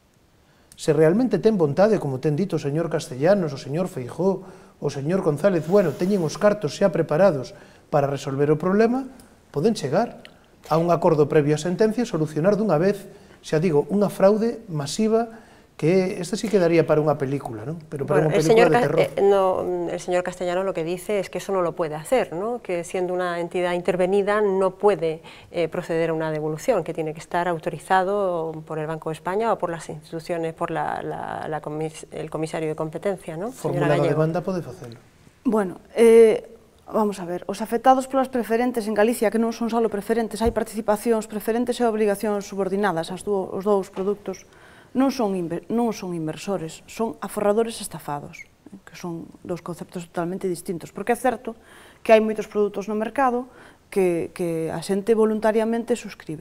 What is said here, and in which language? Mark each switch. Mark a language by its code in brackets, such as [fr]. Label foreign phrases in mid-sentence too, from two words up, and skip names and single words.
[gl] Se realmente ten vontade, como ten dito o señor Castellanos, o señor Feijóo, o señor González Bueno, teñen os cartos xa preparados para resolver o problema, poden chegar a un acordo previo a sentencia e solucionar dunha vez, xa digo, unha fraude masiva que esta sí quedaría para unha película, ¿no? Pero para unha película de terror. [es] El señor Castellano lo que dice es que eso no lo puede hacer, ¿no? Que siendo una entidad intervenida no puede proceder a una devolución, que tiene que estar autorizado por el Banco de España o por las instituciones, por el comisario de competencia, ¿no? [gl] Formulada a demanda pode facelo. Bueno, vamos a ver, os afectados polas preferentes en Galicia, que non son só preferentes, hai participacións preferentes e obligacións subordinadas, os dous produtos, non son inversores, son aforradores estafados, que son dous conceptos totalmente distintos, porque é certo que hai moitos produtos no mercado que a xente voluntariamente suscribe.